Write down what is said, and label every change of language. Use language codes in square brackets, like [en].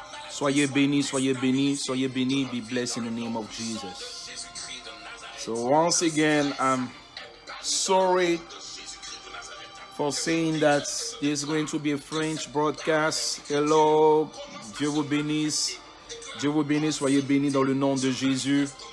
[fr] Soyez bénis, soyez bénis, soyez bénis. [en] Be blessed in the name of Jesus. So once again, I'm sorry for saying that there's going to be a French broadcast. [fr] Hello, Dieu vous bénisse. Dieu vous bénisse, soyez bénis dans le nom de Jésus.